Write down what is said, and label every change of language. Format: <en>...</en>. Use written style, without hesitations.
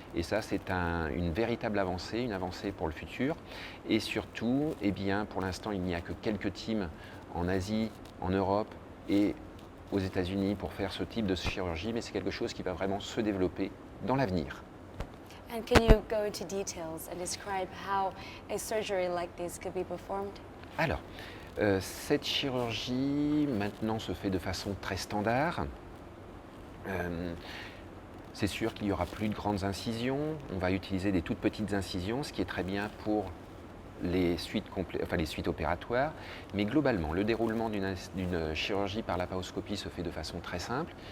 <fr>Et ça, c'est une véritable avancée, une avancée pour le futur. Et surtout, eh bien, pour l'instant, il n'y a que quelques teams en Asie, en Europe et aux États-Unis pour faire ce type de chirurgie, mais c'est quelque chose qui va vraiment se développer dans l'avenir.</fr> <en>And can you go into details and describe how a surgery like this could be performed?</en> <fr>Alors, cette chirurgie maintenant se fait de façon très standard. C'est sûr qu'il n'y aura plus de grandes incisions, on va utiliser des toutes petites incisions, ce qui est très bien pour les suites opératoires, mais globalement, le déroulement d'une chirurgie par laparoscopie se fait de façon très simple.</fr>